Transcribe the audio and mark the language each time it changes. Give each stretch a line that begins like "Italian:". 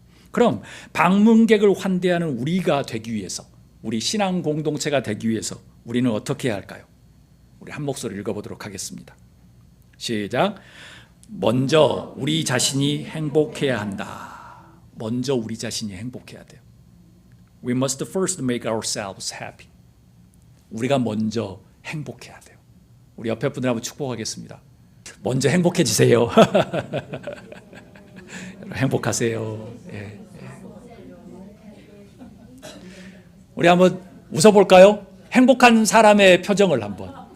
Korean: 그럼 방문객을 환대하는 우리가 되기 위해서, 우리 신앙 공동체가 되기 위해서 우리는 어떻게 해야 할까요? 우리 한 목소리 읽어보도록 하겠습니다. 시작. 먼저 우리 자신이 행복해야 한다. 먼저 우리 자신이 행복해야 돼요.
English: We must first make ourselves happy.
Korean: 우리가 먼저 행복해야 돼요. 우리 옆에 분들 한번 축복하겠습니다. 먼저 행복해지세요. 행복하세요. 예. 우리 한번 웃어볼까요? 행복한 사람의 표정을 한번.